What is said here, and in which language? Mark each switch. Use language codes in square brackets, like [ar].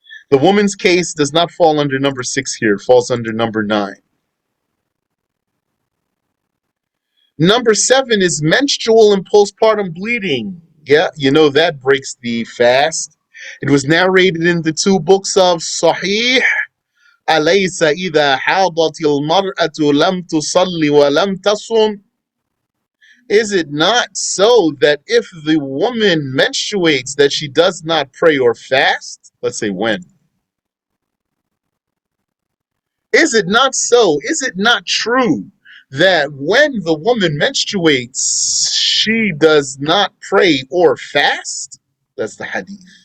[en] The woman's case does not fall under number 6 here, falls under number 9. Number 7 is menstrual and postpartum bleeding. Yeah, you know that breaks the fast. It was narrated in the 2 books of Sahih. [ar] أليس إذا حاضت المرأة لم تصلي ولم تصم. [en] Is it not so that if the woman menstruates that she does not pray or fast? Let's say when. Is it not so? Is it not true that when the woman menstruates, she does not pray or fast? That's the hadith.